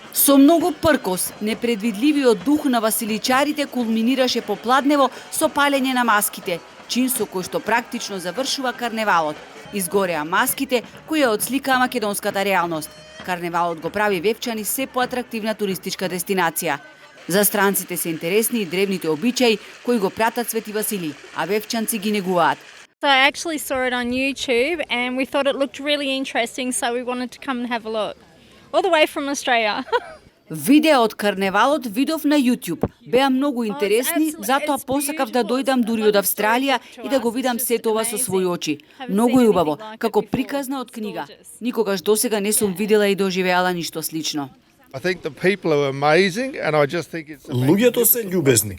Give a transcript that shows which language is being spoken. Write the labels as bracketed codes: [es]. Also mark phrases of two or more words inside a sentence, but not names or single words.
[mk] Со многу пркос, непредвидливиот дух на василичарите кулминираше попладнево со палење на маските, чин со кој што практично завршува карневалот. Изгореа маските кои ја отсликаа македонската реалност. Карневалот го прави Вевчани се поатрактивна туристичка дестинација. За странците се интересни и древните обичаи кои го пратат Свети Василий, а вевчанци ги негуваат. [en] So I actually saw it on YouTube and we thought it looked really interesting, so we wanted to come and have a look. All the way from Australia. [mk] Видео од карневалот видов на YouTube. Беа многу интересни, затоа посакав да дојдам дури од Австралија и да го видам сето ова со своји очи. Многу е убаво, како приказна од книга. Никогаш досега не сум видела и доживеала ништо слично. Луѓето се љубезни.